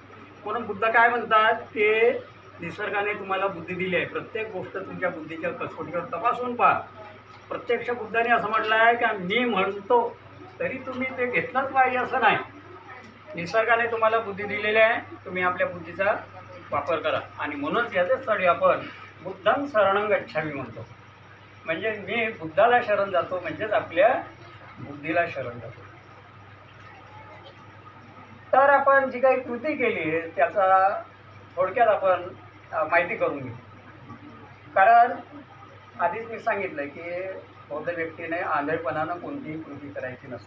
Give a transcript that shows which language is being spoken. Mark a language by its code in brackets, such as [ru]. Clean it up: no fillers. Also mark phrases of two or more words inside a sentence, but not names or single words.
[mr] म्हणून बुद्ध काय म्हणतात की निसर्गाने तुम्हाला बुद्धी दिली आहे, प्रत्येक गोष्ट तुमच्या बुद्धीच्या कसोटीवर तपासून पहा. प्रत्यक्ष बुद्धाने असं म्हटलं आहे की मी म्हणतो तरी तुम्ही ते घेतलंच पाहिजे असं नाही. निसर्गाने तुम्हाला बुद्धी दिलेली आहे, तुम्ही आपल्या बुद्धीचा वापर करा. आणि म्हणूनच याच्यासाठी आपण [pi] बुद्धं शरणं गच्छामि [mr] म्हणतो. म्हणजे मी बुद्धाला शरण जातो म्हणजेच आपल्या बुद्धीला शरण जातो. तर आपण जी काही कृती केली त्याचा थोडक्यात आपण माहिती करून घेऊ. कारण आधीच मी सांगितलं की बौद्ध व्यक्तीने आंधळेपणानं कोणतीही कृती करायची नसते.